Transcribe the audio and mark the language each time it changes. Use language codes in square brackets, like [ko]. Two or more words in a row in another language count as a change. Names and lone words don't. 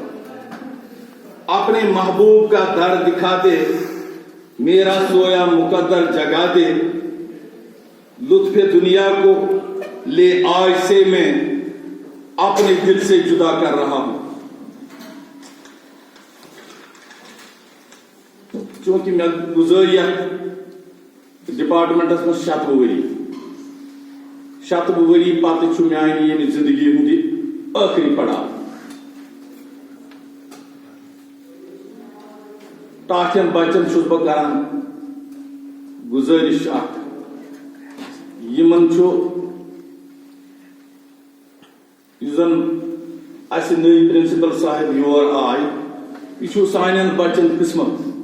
[ur] اپنے محبوب کا در دکھا دے، میرا سویا مقدر جگا دے، لطف دنیا کو لے آج سے میں اپنے دل سے جدا کر رہا ہوں۔ [ks] چونکہ میں گزاریا ڈپارٹمنٹس میں 7 ؤری پتہ چھُ میانہِ ییٚمہِ زندگی ہُنٛد ٲخری پڑاو۔ ٹاٹھٮ۪ن بچن چھُس بہٕ کران گزٲرِش اکھ، یِمن چھُ یُس زن اَسہِ نٔے پرنسپل صاحب یور آے، یہِ چھُ سانٮ۪ن بچن قسمت۔